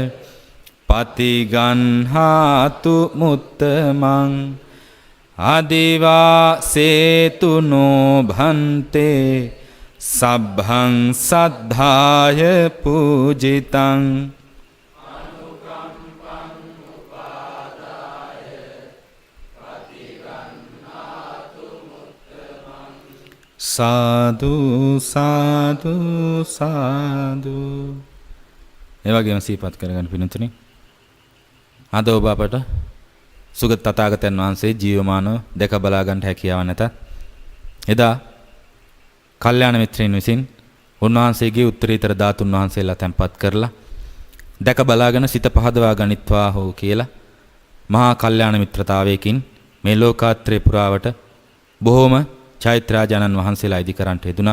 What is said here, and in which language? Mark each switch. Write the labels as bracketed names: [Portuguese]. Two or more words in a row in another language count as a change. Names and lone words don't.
[Pali] පතිගන්හාතු මුත්තමං ආදිවාසේතුනෝ භන්තේ සබ්භං සද්ධාය පූජිතං සාදු සාදු සාදු. [Sinhala] ඒ වගේම සිහිපත් කරගන්න පිණිතුනි. අද ඔබ අපට සුගත තථාගතයන් වහන්සේ ජීවමානව දැක බලා ගන්නට හැකියාව නැත. එදා කල්යාණ මිත්‍රයන් විසින් උන්වහන්සේගේ උත්තරීතර ධාතුන් වහන්සේලා තැන්පත් කරලා දැක බලාගෙන සිත පහදවා ගනිත්වා හෝ කියලා මහා කල්යාණ මිත්‍රතාවයකින් මේ ලෝකාත්‍රේ පුරාවට බොහෝම චෛත්‍යරාජානන් වහන්සේලා ඉදි කරන්ට යෙදුනා.